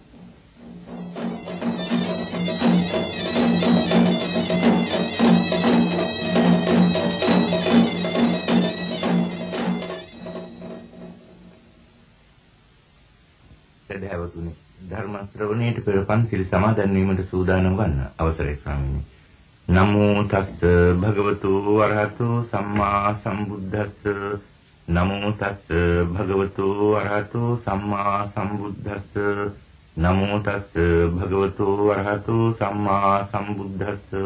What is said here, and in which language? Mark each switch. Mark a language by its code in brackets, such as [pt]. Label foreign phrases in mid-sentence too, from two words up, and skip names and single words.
[si] ධර්ම ශ්‍රවණයට පෙර පන්සිල් සමාදන් වීමට සූදානම් වන්න අවසරයි ස්වාමීනි. [pi] නමෝ තස්ස භගවතු වරහතු සම්මා සම්බුද්දස්ස. නමෝ තස්ස භගවතු වරහතු සම්මා සම්බුද්දස්ස. නමෝ තස්ස භගවතු වරහතු සම්මා සම්බුද්දස්ස.